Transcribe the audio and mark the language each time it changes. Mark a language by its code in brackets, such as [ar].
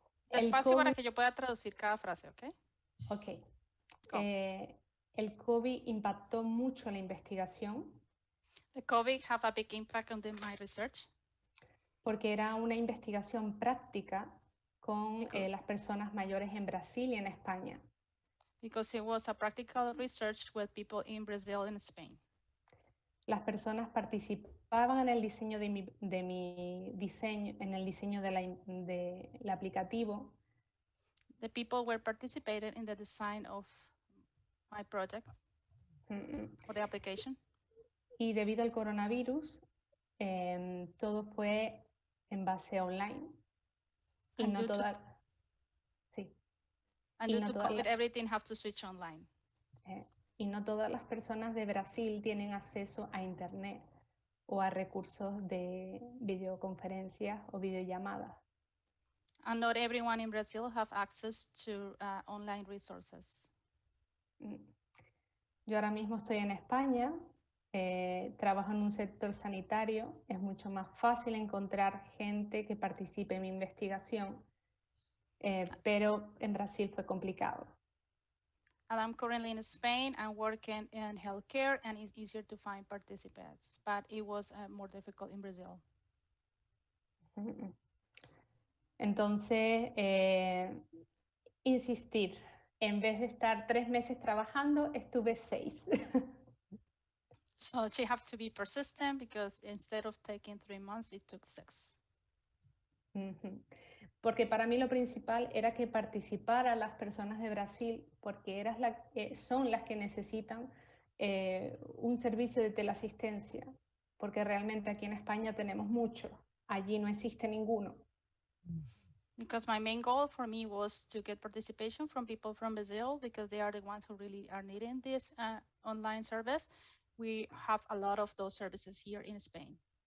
[es] Despacio para que yo pueda traducir cada frase, ¿ok? Ok. El COVID impactó mucho la investigación. [en] The COVID have a big impact on my research. [es] Porque era una investigación práctica con las personas mayores en Brasil y en España. [en] Because it was a practical research with people in Brazil and Spain. [es] Las personas participaban en el diseño de mi diseño, en el diseño del aplicativo. [en] The people were participating in the design of my project or the application. [es] Y debido al coronavirus, todo fue en base online. Y [en] And [es] no toda, sí. [en] And due to COVID, everything have to switch online. [es] Y no todas las personas de Brasil tienen acceso a internet o a recursos de videoconferencias o videollamadas. [en] And not everyone in Brazil have access to online resources. [es] Yo ahora mismo estoy en España, trabajo en un sector sanitario, es mucho más fácil encontrar gente que participe en mi investigación, pero en Brasil fue complicado. [en] And I'm currently in Spain and working in healthcare, and it's easier to find participants, but it was more difficult in Brazil. [es] Entonces, insistir. En vez de estar 3 meses trabajando, estuve 6. [en] So she have to be persistent because instead of taking 3 months, it took 6. [es] Porque para mí lo principal era que participaran las personas de Brasil, porque son las que necesitan un servicio de teleasistencia, porque realmente aquí en España tenemos mucho, allí no existe ninguno. [en] Because my main goal for me was to get participation from people from Brazil, because they are the ones who really are needing this online service. We have a lot of those services here in Spain.